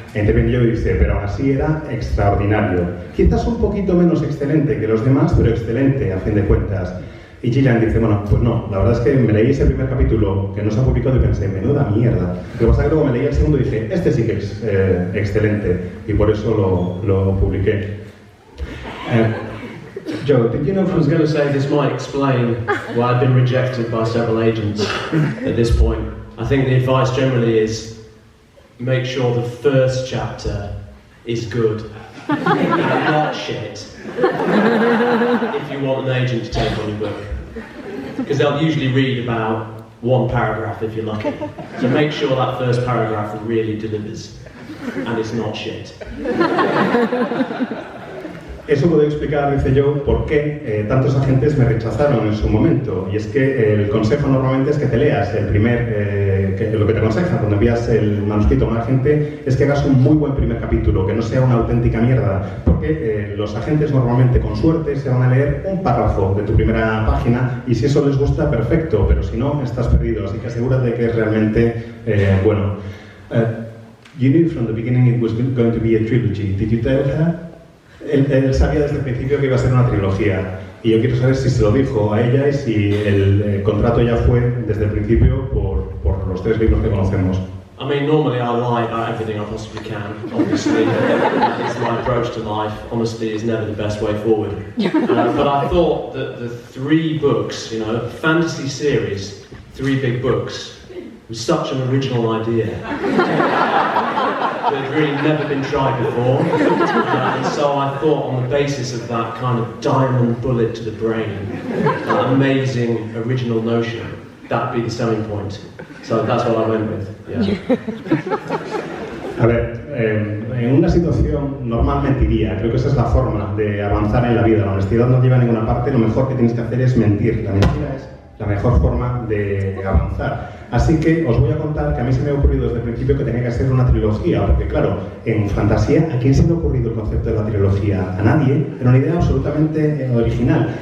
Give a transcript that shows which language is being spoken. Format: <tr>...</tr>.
<es>Interviene yo y dice, pero aún así era extraordinario. Quizás un poquito menos excelente que los demás, pero excelente a fin de cuentas. Y Gillian dice, bueno, pues no, la verdad es que me leí ese primer capítulo que no se ha publicado y pensé, menuda mierda. Lo que pasa es que luego me leí el segundo y dije, este sí que es excelente, y por eso lo publiqué.</es> <en>Joe, did you know I was going to say this might explain why I've been rejected by several agents at this point. I think the advice generally is make sure the first chapter is good and not shit if you want an agent to take on your book. Because they'll usually read about one paragraph if you're lucky. So make sure that first paragraph really delivers and it's not shit.</en> <es>Eso puede explicar, dice Joe, por qué tantos agentes me rechazaron en su momento. Y es que el consejo normalmente es que te leas el primer, lo que te aconsejan cuando envías el manuscrito a un agente es que hagas un muy buen primer capítulo, que no sea una auténtica mierda. Porque los agentes normalmente, con suerte, se van a leer un párrafo de tu primera página y si eso les gusta, perfecto, pero si no, estás perdido. Así que asegúrate de que es realmente bueno.</es> <en>You knew from the beginning it was going to be a trilogy. Did you tell her?</en> <es>Él sabía desde el principio que iba a ser una trilogía y yo quiero saber si se lo dijo a ella y si el contrato ya fue desde el principio por los 3 libros que conocemos.</es> <en>I mean, normally I lie about everything I possibly can, obviously. It's my approach to life. Honesty is never the best way forward. But I thought that the 3 books, you know, fantasy series, 3 big books, was such an original idea. That had really never been tried before. And so I thought on the basis of that kind of diamond bullet to the brain, that amazing original notion, that'd be the selling point. So that's what I went with. Yeah.</en> <es>A ver, en una situación normal mentiría, creo que esa es la forma de avanzar en la vida. La honestidad no lleva a ninguna parte, lo mejor que tienes que hacer es mentir. La mentira es la mejor forma de avanzar. Así que os voy a contar que a mí se me ha ocurrido desde el principio que tenía que ser una trilogía, porque claro, en fantasía, ¿a quién se le ha ocurrido el concepto de la trilogía? A nadie, era una idea absolutamente original.</es>